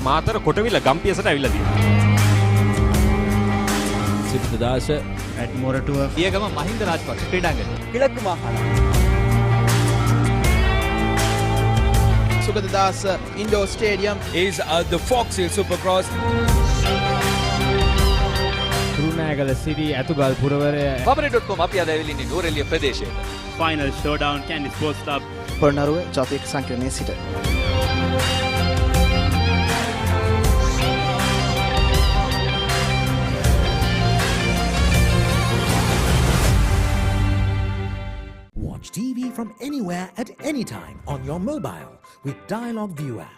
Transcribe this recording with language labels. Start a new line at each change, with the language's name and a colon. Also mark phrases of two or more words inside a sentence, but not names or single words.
Sinhala: මාතර කොටවිල ගම්පියසට ඇවිල්ලා තියෙනවා. සිද්ධාශ ඇඩ්මොරටුව පියගම මහින්ද රාජපක්ෂ ක්‍රීඩාංගණය.
Tamil: கிழக்கு மாகாணம்.
Sinhala: සුගතදාස ඉන්ඩෝර් ස්ටේඩියම්
English: is the Fox Hill Supercross.
Sinhala: කුරුණෑගල සිරි ඇතුගල් පුරවරය
English: papare.com
Sinhala: අපි අද ඇවිල්ලා ඉන්නේ නුවරඑළිය ප්‍රදේශයට.
English: Final showdown Candy Sports Club.
Sinhala: පොළොන්නරුව ජාතික සංකීර්ණයේ සිට.
English: Watch TV from anywhere at any time on your mobile with Dialog View app.